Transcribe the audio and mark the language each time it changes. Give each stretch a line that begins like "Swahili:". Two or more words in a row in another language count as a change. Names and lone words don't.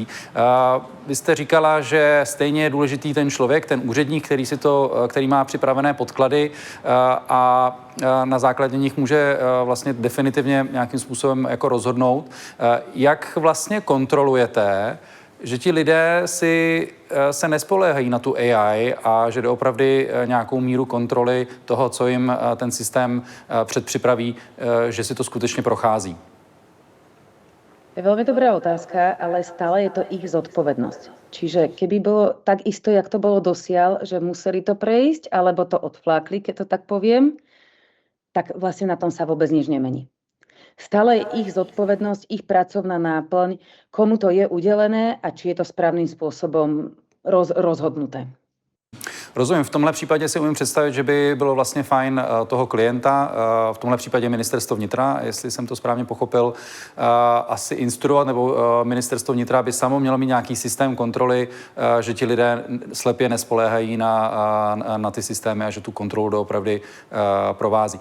Czech: Vy jste říkala, že stejně je důležitý ten člověk, ten úředník, který má připravené podklady a na základě nich může vlastně definitivně nějakým způsobem jako rozhodnout. Jak vlastně kontrolujete, že ti lidé se nespoléhají na tu AI a že doopravdy nějakou míru kontroly toho, co jim ten systém předpřipraví, že si to skutečně prochází?
Slovak: Je veľmi dobrá otázka, ale stále je to ich zodpovednosť. Čiže keby bolo tak isto, jak to bolo dosiaľ, že museli to prejsť, alebo to odflákli, keď to tak poviem, tak vlastne na tom sa vôbec nič nemení. Stále je ich zodpovednosť, ich pracovná náplň, komu to je udelené a či je to správnym spôsobom rozhodnuté.
Czech: Rozumím, v tomhle případě si umím představit, že by bylo vlastně fajn toho klienta, v tomhle případě ministerstvo vnitra, jestli jsem to správně pochopil, asi instruovat, nebo ministerstvo vnitra by samo mělo mít nějaký systém kontroly, že ti lidé slepě nespoléhají na ty systémy a že tu kontrolu doopravdy provází.